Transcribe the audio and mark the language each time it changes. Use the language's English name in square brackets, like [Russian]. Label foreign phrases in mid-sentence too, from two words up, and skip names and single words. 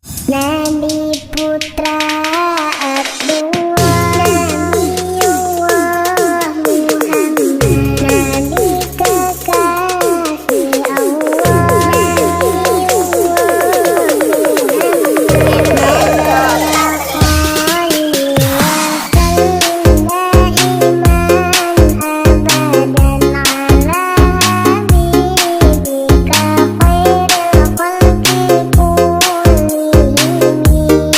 [Indonesian] Nabi putra Abdullah, Nabiullah Muhammad, Nabi kekasih Allah, [Arabic] نبي الله محمد، صل وسلم دائما أبدا على حبيبك خير الخلق كلهم.